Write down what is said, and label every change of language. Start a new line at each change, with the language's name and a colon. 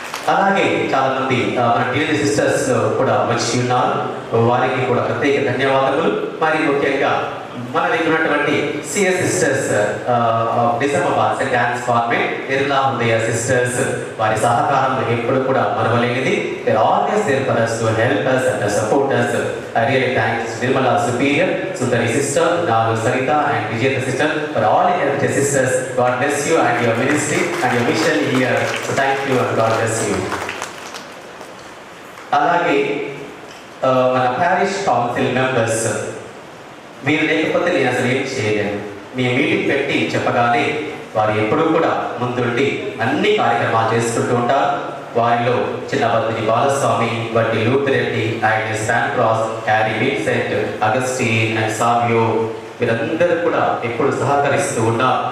Telugu: అలాగే చాలా మంది మన డియర్ సిస్టర్స్ కూడా వచ్చి ఉన్నారు, వారికి కూడా ప్రత్యేక ధన్యవాదములు. మరి ముఖ్యంగా మన దగ్గర ఉన్నటువంటి CS sisters Nizamabad Saint yawns convent, Nirmala హృదయ సిస్టర్స్, వారి సహకారం ఎప్పుడు కూడా మరవలేనిది.
English: They are always there for us to help us and support us. I really thanks Nirmala Superior, Sundari sister, Nalu Sarita and Vijayata sister for all your sisters. God bless you and your ministry and your mission here. So thank you and God bless you.
Telugu: అలాగే మన parish council members, మీరు లేకపోతే నేను అసలు ఏం చేయలేను. మీ meeting పెట్టి చెప్పగానే వారు ఎప్పుడూ కూడా ముందుండి అన్ని కార్యక్రమాలు చేసుకుంటూ ఉంటారు. వారిలో చిన్నబద్దిని బాలస్వామి, వడ్డి లూపిరెడ్డి, is San cross, Harry Vincent, Augustine and Savio వీరందరూ కూడా ఎప్పుడు సహకరిస్తూ ఉన్నారు.